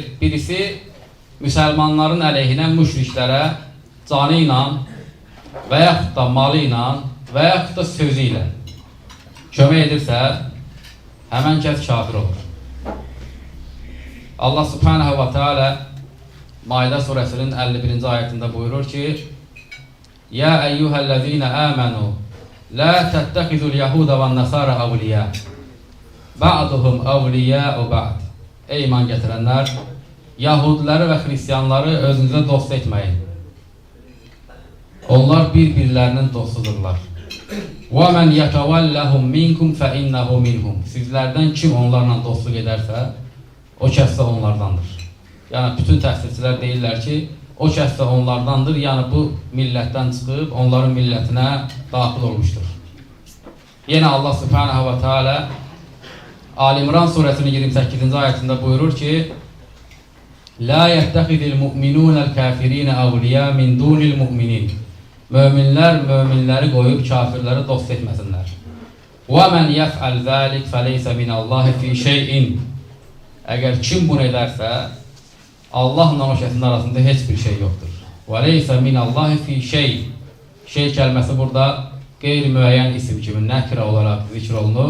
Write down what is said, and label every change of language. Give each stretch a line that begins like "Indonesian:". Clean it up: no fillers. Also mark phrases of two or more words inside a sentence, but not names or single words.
Azerbaijani: Birisi müsəlmanların əleyhinə müşriklərə canı ilə və yaxud da malı ilə və yaxud da sözü ilə kömək edirsə, həmən kəs kafir olur.
Arabic: الله سبحانه وتعالى
Azerbaijani: Maidə surəsinin 51-ci ayətində buyurur ki:
Arabic: "يا أيها الذين آمنوا لا تتخذوا اليهود والنصارى أولياء. بعضهم أولياء بعض."
Azerbaijani: Ey iman gətirənlər, Yahudiləri və Xristianları özünüzə dost etməyin. Onlar bir-birlərinin dostudurlar.
Arabic: "ومن يتولهم منكم فإنه منهم."
Azerbaijani: Sizlərdən kim onlarla dostluq edərsə, o kəs də onlardandır. Yəni, bütün təfsirçilər deyirlər ki, o kəs də onlardandır, yəni bu millətdən çıxıb, onların millətinə daxil olmuşdur. Yenə
Arabic: الله سبحانه وتعالى
Azerbaijani: Ali-İmran surəsinin 28-ci ayətində buyurur ki:
Arabic: "لا يتخذ المؤمنون الكافرين أولياء من دون المؤمنين."
Azerbaijani: Möminlər möminləri qoyub kafirləri dost etməsinlər.
Arabic: "ومن يفعل ذلك فليس من الله في شيء."
Azerbaijani: Əgər kim bunu edərsə, Allahla o kəsin arasında heç bir şey yoxdur.
Arabic: وليس من الله في شيء.
Azerbaijani: Şey kəlməsi burada qeyri-müəyyən isim kimi nəkrə olaraq zikr olunur.